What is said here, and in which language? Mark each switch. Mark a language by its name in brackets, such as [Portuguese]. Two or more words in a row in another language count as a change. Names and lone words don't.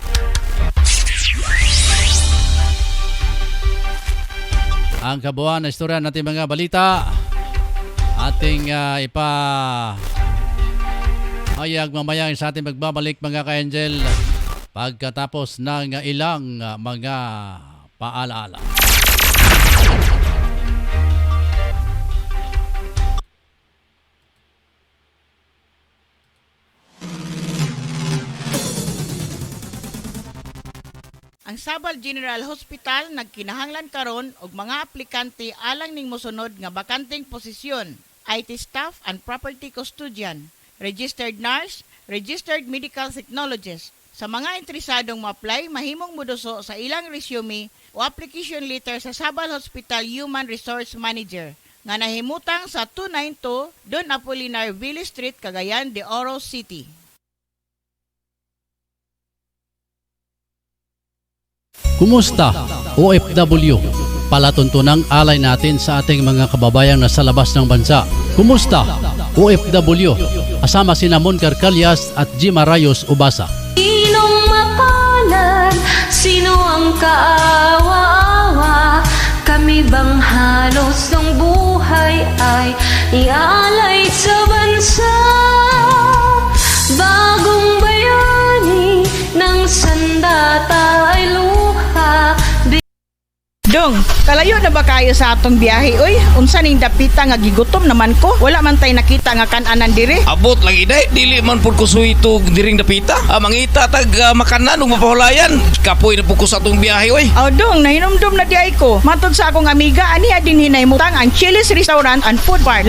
[Filipino] Ang kabuuan na istorya natin mga balita ating ayag mamaya sa ating magbabalik mga ka-Angel pagkatapos ng ilang mga paalaala. [Cebuano] Ang Sabal General Hospital nagkinahanglan karon og mga aplikante alang ning mosunod nga bakanteng posisyon: [English] IT staff and property custodian, registered nurse, registered medical technologist. [Cebuano] Sa mga interesadong ma-apply, mahimong moduso sa ilang resume o application letter sa Sabal Hospital [English] Human Resource Manager [Cebuano] nga nahimutang sa 292 Don Apolinar Ville Street, Cagayan de Oro City. [Filipino] Kumusta OFW? Palatuntunang alay natin sa ating mga kababayang nasa labas ng bansa. Kumusta OFW? Asama sina Mon Carcalias at Jima Rayos Ubasa. Sinong mapalad? Sino ang kaawa-awa? Kami bang halos ng buhay ay ialay sa bansa? Bagong bayani ng sandata ay luha. [Cebuano] Dong, kalayo na ba kayo sa atong biyahe oy? Unsa ning dapita nga gigutom naman ko? Wala man tay nakita nga kan-anan dire. Abot lagi day, dili man pud ko suwito diring dapita. Mangita tag makanan ug mapahulayan. Kapoy na pud ko sa atong biyahe oy. Aw dong, nahinomdom na di ay ko. Matod sa akong amiga, aniya din hinahimutang ang Chili's Restaurant and Food Bar.